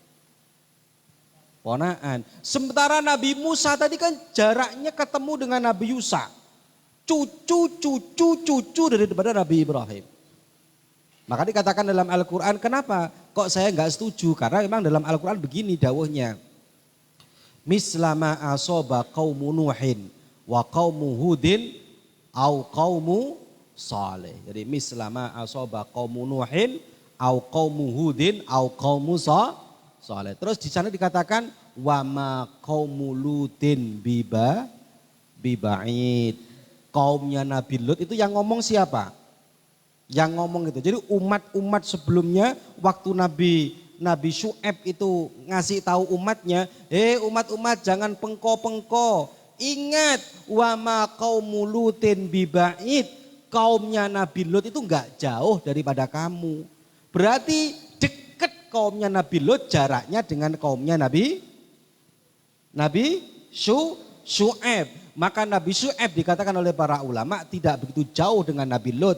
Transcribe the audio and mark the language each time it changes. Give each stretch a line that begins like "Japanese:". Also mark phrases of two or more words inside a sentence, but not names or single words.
Indonesian: Ponaan. Sementara Nabi Musa tadi kan jaraknya ketemu dengan Nabi Yusa. Cucu daripada Nabi Ibrahim. Maka dikatakan dalam Al-Quran, kenapa kok saya enggak setuju? Karena memang dalam Al-Quran begini dawuhnya.
Arabic: مثل ما أصاب قوم نوح وقوم هود أو قوم صالح. Jadi مثل ما أصاب قوم نوح أو قوم هود أو قوم صالح.
Indonesian: Terus di sana dikatakan
Arabic: وما قوم لوط ببعيد.
Indonesian: Kaumnya Nabi Lut itu yang ngomong siapa? Yang ngomong itu. Jadi umat-umat sebelumnya waktu Nabi Syu'aib itu ngasih tahu umatnya, umat-umat jangan pengko-pengko.
Arabic: Ingat وما قوم لوط ببعيد.
Indonesian: Kaumnya Nabi Lut itu enggak jauh daripada kamu. Berarti dekat kaumnya Nabi Lut jaraknya dengan kaumnya Nabi Syu'aib. Maka Nabi Syu'aib dikatakan oleh para ulama tidak begitu jauh dengan Nabi Lut.